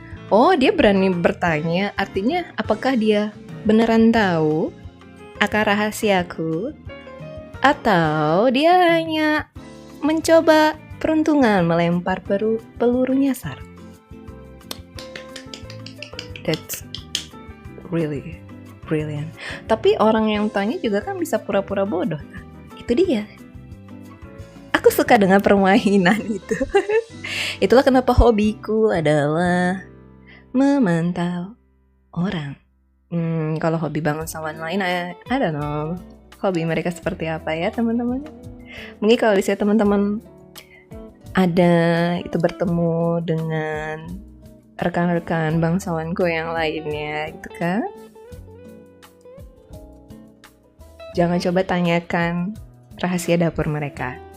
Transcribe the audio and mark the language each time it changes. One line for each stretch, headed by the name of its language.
Indonesian: Oh, dia berani bertanya, artinya apakah dia beneran tahu akan rahasiaku, atau dia hanya mencoba peruntungan melempar peluru nyasar.
English: That's really brilliant.
Indonesian: Tapi orang yang tanya juga kan bisa pura-pura bodoh. Nah, itu dia. Aku suka dengan permainan itu. Itulah kenapa hobiku adalah memantau orang. Kalau hobi bangsawan lain,
English: I don't know.
Indonesian: Hobi mereka seperti apa ya teman-teman? Mungkin kalau di teman-teman ada itu bertemu dengan rekan-rekan bangsawanku yang lainnya gitu kan? Jangan coba tanyakan rahasia dapur mereka.